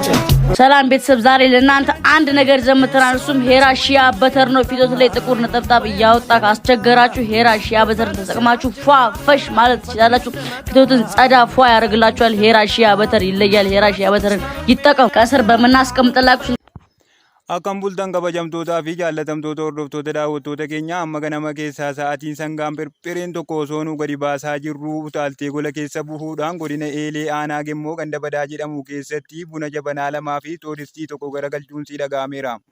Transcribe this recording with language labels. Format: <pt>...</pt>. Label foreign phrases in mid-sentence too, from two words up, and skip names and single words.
<am>ሰላም ቤተሰብ፣ ዛሬ ለእናንተ አንድ ነገር ዘምተናል። እሱም ሄራ ሺያ በተር ነው። ፊቶት ላይ ጥቁር ነጠብጣብ እያወጣ ካስቸገራችሁ ሄራ ሺያ በተርን ተጠቅማችሁ ፏ ፈሽ ማለት ትችላላችሁ። ፊቶትን ጸዳ ፏ ያደርግላችኋል። ሄራ ሺያ በተር ይለያል። ሄራ ሺያ በተርን ይጠቀሙ። ከስር በምናስቀምጥላችሁ</am> <om>Akkam bultan kabajamtootaa fi jaallatamtoota hordoftoota daawwattoota keenya amma ganama keessaa sa'aatiin sangaan pirpireen tokko osoo nu gadi baasaa jirru utaaltee gola keessa bu'uudhaan godina Eelee Aanaa Gemmoo ganda badaa jedhamu keessatti buna jabanaa lamaa fi toodistii tokko garagalchuun si dhaga'ameera.</om>